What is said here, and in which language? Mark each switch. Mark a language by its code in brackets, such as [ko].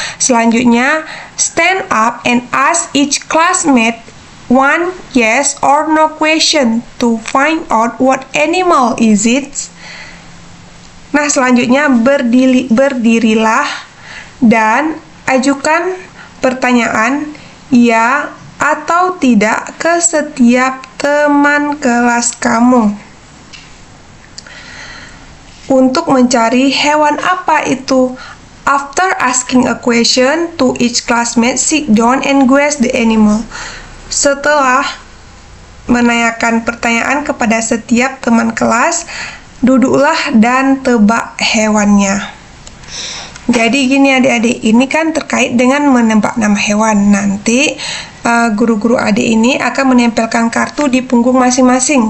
[id] Selanjutnya, [en] stand up and ask each classmate one yes or no question to find out what animal is it. [id] Nah, selanjutnya berdirilah dan ajukan pertanyaan ya atau tidak ke setiap teman kelas kamu untuk mencari hewan apa itu. [en] After asking a question to each classmate, sit down and guess the animal. [id] Setelah menanyakan pertanyaan kepada setiap teman kelas, duduklah dan tebak hewannya. Jadi gini adik-adik, ini kan terkait dengan menebak nama hewan. Nanti guru-guru adik ini akan menempelkan kartu di punggung masing-masing.